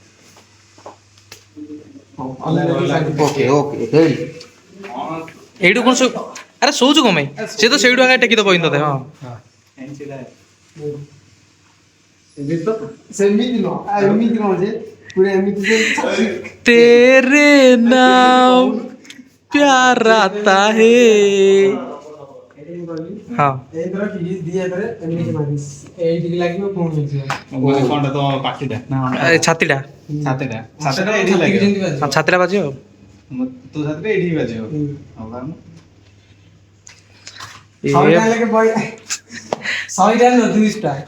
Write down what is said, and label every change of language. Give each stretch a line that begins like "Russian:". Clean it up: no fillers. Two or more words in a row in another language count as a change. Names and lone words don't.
English: OK OK ready
Odia: ଏଇଠୁ କ'ଣ ଶୋଇ ଆରେ ଶୋଉଛୁ କ'ଣ ପାଇଁ ସେ ତ ସେଇଠୁ ଆগে ଟେକି ଦେବ ତତେ ହଁ ସେମିତି ନୁହଁ ଏମିତି ନୁହଁ ଯେ ପୁରା ଏମିତି ଯେ ଛାତି
Hindi: तेरे नाम प्यार आता है हाँ
Odia: ଏଇଥର ଫିଜିକ୍ସ ଦି ହାତରେ ଏମିତି ମାରିସ୍ ଏଇଠିକି ଲାଗିବ ପୁଣି ହେଇଯିବ କ'ଣଟା ତ ପାଟିଟା ନା ଏ ଛାତିଟା ଛାତିଟା ଛାତିଟା ଏଇଠି ଲାଗିବ ଯେମିତି ବାଜିବ। ହଁ, ଛାତିଟା ବାଜିବ ଆଉ ତୋ ଛାତିଟା ଏଇଠି ବାଜିବ ହୁଁ। ଆଉ କାରଣ ଶହେ ଟଙ୍କା ଲେଖେ ଶହେ ଟଙ୍କା ନୁହଁ 200 ଟଙ୍କା